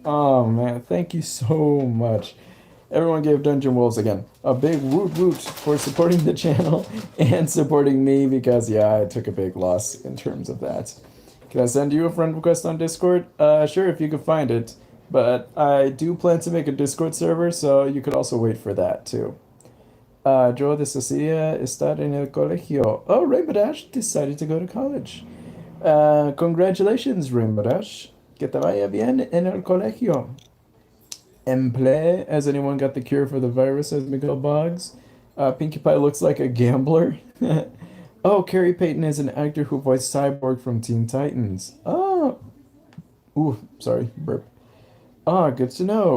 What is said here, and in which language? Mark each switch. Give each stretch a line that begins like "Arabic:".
English: Oh man, thank you so much. Everyone gave Dungeon Wolves again a big woot woot for supporting the channel and supporting me because, yeah, I took a big loss in terms of that. Can I send you a friend request on Discord? Sure, if you can find it. But I do plan to make a Discord server, so you could also wait for that too.
Spanish: Joe de Cecilia está en el colegio.
English: Oh, Rainbow Dash decided to go to college. Congratulations, Rainbow Dash.
Spanish: Que te vaya bien en el colegio.
English: Emple, has anyone got the cure for the virus, as Miguel Boggs? Pinkie Pie looks like a gambler. Oh, Carrie Payton is an actor who voiced Cyborg from Teen Titans. Oh. Ooh, sorry, burp. Ah, good to know.